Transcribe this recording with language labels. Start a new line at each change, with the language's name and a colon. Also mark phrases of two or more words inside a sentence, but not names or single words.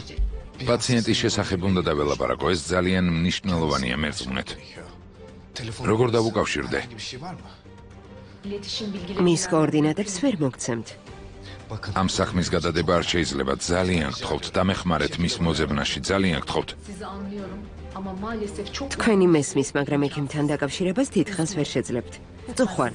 Georgian: პაციენტის შესახებ უნდა დაველაპარაკო, ეს ძალიან მნიშვნელოვანია მერწმუნეთ. როგორ დავუკავშირდე? მის კოორდინატებს ვერ მოგცემთ. ამ საქმის გადადება არ შეიძლება, ძალიან გთხოვთ, დამეხმარეთ მის მოძებნაში, ძალიან გთხოვთ.
Turkish: Sizi anlıyorum ama maalesef çok
Georgian: თქვენი მესმის, მაგრამ ექიმთან დაკავშირებას დიდხანს ვერ შეძლებთ. წუხვარ.